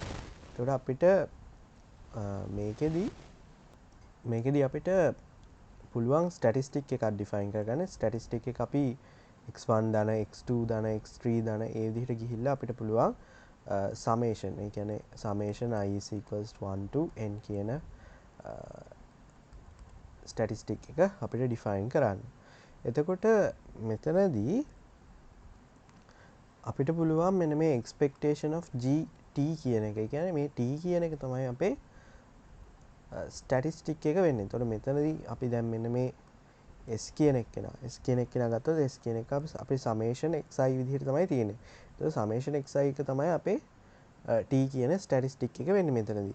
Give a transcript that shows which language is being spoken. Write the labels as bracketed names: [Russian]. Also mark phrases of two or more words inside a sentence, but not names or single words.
[Sinhala] එතකොට අපිට මේකෙදි අපිට පුළුවන් statistic එකක් define කරගන්න. statistic එක අපි x1 ධන x2 ධන x3 ධන ඒ විදිහට ගිහිල්ලා අපිට පුළුවන් summation ඒ කියන්නේ [English] summation I is equals to 1 to n [Sinhala] කියන statistic එක අපිට define කරන්න. එතකොට මෙතනදී අපිට පුළුවන් මෙන්න මේ [English] expectation of gt [Sinhala] කියන එක. ඒ කියන්නේ මේ t කියන එක තමයි අපේ statistic එක වෙන්නේ. එතකොට මෙතනදී අපි දැන් මෙන්න මේ s කියන එක ගත්තොත් s කියන එක අපි summation xi විදිහට තමයි තියෙන්නේ. එතකොට summation xi එක තමයි අපේ t කියන statistic එක වෙන්නේ මෙතනදී.